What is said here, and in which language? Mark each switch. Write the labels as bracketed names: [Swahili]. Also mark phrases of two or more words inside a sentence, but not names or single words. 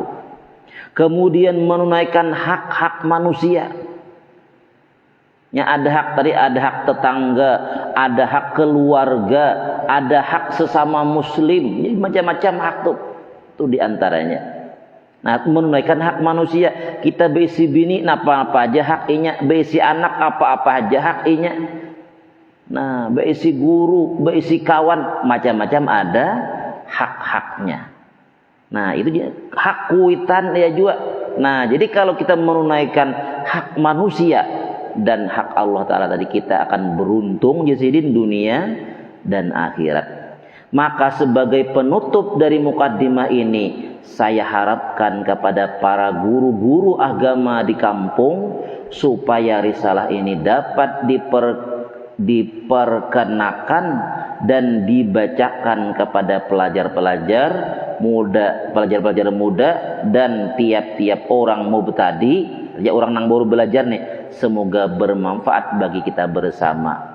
[Indonesian] Kemudian menunaikan hak-hak manusia. Ada hak tadi, ada hak tetangga, ada hak keluarga, ada hak sesama muslim. Jadi macam-macam hak tuh diantaranya. Menunaikan hak manusia, kita beisi bini apa-apa aja haknya, beisi anak apa-apa aja haknya. Beisi guru, beisi kawan, macam-macam ada hak-haknya. Itu hak kuitan ya juga. Jadi kalau kita menunaikan hak manusia dan hak Allah Ta'ala tadi, kita akan beruntung jasidin dunia dan akhirat. Maka sebagai penutup dari mukaddimah ini, saya harapkan kepada para guru-guru agama di kampung supaya risalah ini dapat diperkenakan dan dibacakan kepada pelajar-pelajar muda dan tiap-tiap orang mubtadi, ya orang yang baru belajar nih, semoga bermanfaat bagi kita bersama.